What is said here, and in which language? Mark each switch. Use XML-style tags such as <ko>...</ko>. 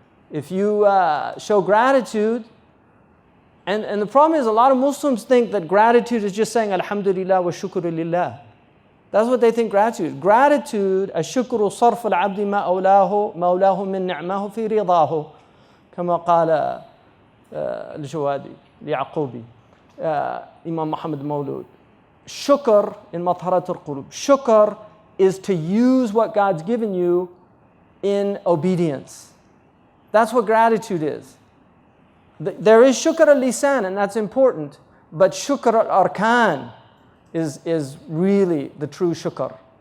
<en>If you show gratitude, and the problem is a lot of Muslims think that gratitude is just saying Alhamdulillah wa shukru lillah. That's what they think gratitude is.</en> <ar>Gratitude, الشكر صرف العبد ما أولاه من نعمه في رضاه كما قال الجوادي ليعقوبي Imam Muhammad Mawlud.</ar> <en>Shukr in Matharat al-Qulub. Shukr is to use what God's given you in obedience. That's what gratitude is. There is shukr al-lisan, and that's important, but shukr al-arkan is really the true shukr.</en>